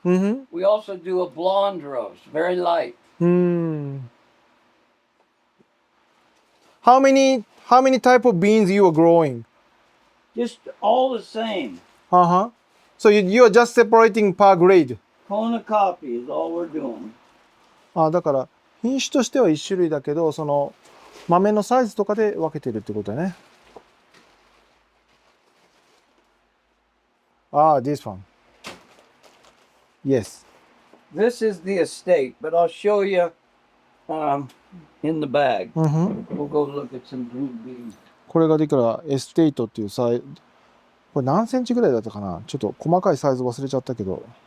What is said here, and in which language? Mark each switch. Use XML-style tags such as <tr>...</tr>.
<en>We also do a blonde roast, very light. How many How many type of beans you are growing? Just all the same. Uh-huh. So you are just separating per grade. Kona coffee is all we're doing.</en> <ja>あ、だから品種としては一種類だけど、その豆のサイズとかで分けてるってことだね。</ja> <en>ああ、this one. Yes. This is the estate, but I'll show you in the bag. うんふん。 We'll go look at some green beans.</en> <ja>これができたらエステイトっていうサイズ。これ何センチぐらいだったかな、ちょっと細かいサイズ忘れちゃったけど。</ja>